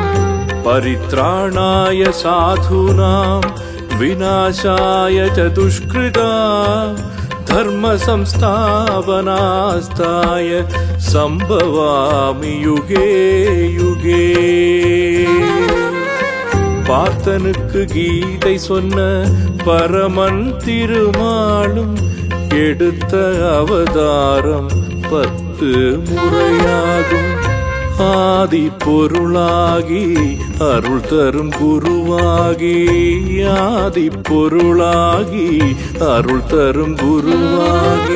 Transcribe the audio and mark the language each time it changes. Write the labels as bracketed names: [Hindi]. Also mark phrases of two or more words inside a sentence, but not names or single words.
[Sanskrit] परित्राणाय साधूनां विनाशाय चदुष्कृताम् धर्म संस्थापनार्थाय सम्भवामि युगे युगे. [Tamil] பார்த்தனுக்கு கீதை சொன்ன பரமன் திருமாலும் எடுத்த அவதாரம் 10 முறையாகும். ஆதி பொருளாகி அருள் தரும் குருவாகி, ஆதி பொருளாகி அருள் தரும் குருவாகி.